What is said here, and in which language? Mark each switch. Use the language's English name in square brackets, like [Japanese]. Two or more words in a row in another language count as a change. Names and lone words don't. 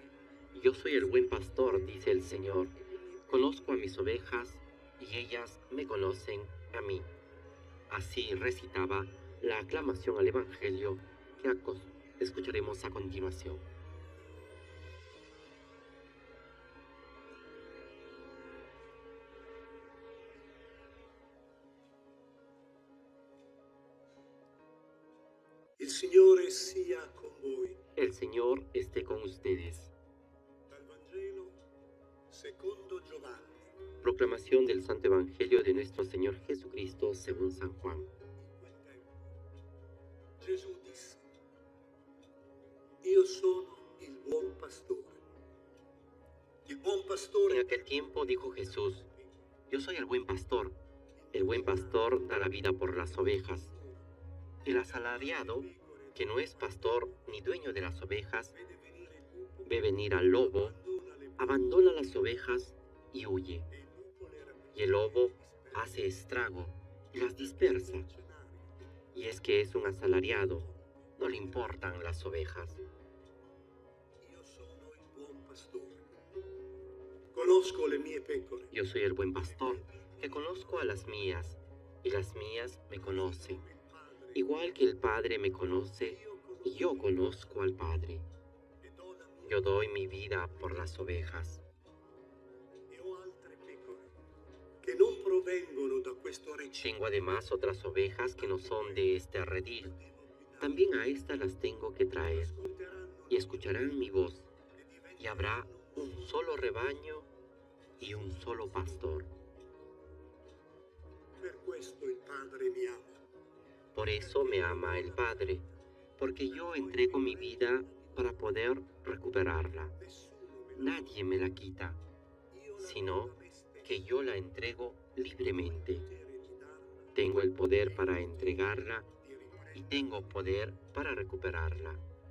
[Spanish] Yo soy el buen pastor, dice el Señor. Conozco a mis ovejas y ellas me conocen a mí. Así recitaba la aclamación al Evangelio que escucharemos a continuación. [Italian] Il Signore sia con voi. [Spanish] El Señor esté con ustedes. [Italian] Dal Vangelo secondo Giovanni. [Spanish] Proclamación del Santo Evangelio de nuestro Señor Jesucristo según San Juan. [Italian] In quel tempo Gesù disse: Io sono il buon pastore. Il buon [Spanish] En [Italian] pastore [Spanish] aquel tiempo dijo Jesús: yo soy el buen pastor. El buen pastor da la vida por las ovejas. El asalariado, que no es pastor ni dueño de las ovejas, ve venir al lobo, abandona las ovejas y huye. Y el lobo hace estrago y las dispersa. Y es que es un asalariado, no le importan las ovejas. [Italian] Io sono il buon pastore. Conosco le mie pecore [Spanish] Yo soy el buen pastor, que conozco a las mías, y las mías me conocen. Igual que el Padre me conoce, y yo conozco al Padre. [Italian] e do la mia [Spanish] Yo doy mi vida por las ovejas. [Italian] e ho altre pecore che non provengono da questo recinto. [Spanish] Tengo además otras ovejas que no son de este redil. También a estas las tengo que traer, y escucharán mi voz, y habrá un solo rebaño y un solo pastor. [Italian] Per questo il Padre mi ama. [Spanish] Por eso me ama el Padre, porque yo entrego mi vida para poder recuperarla. Nadie me la quita, sino que yo la entrego libremente. Tengo el poder para entregarla y tengo poder para recuperarla.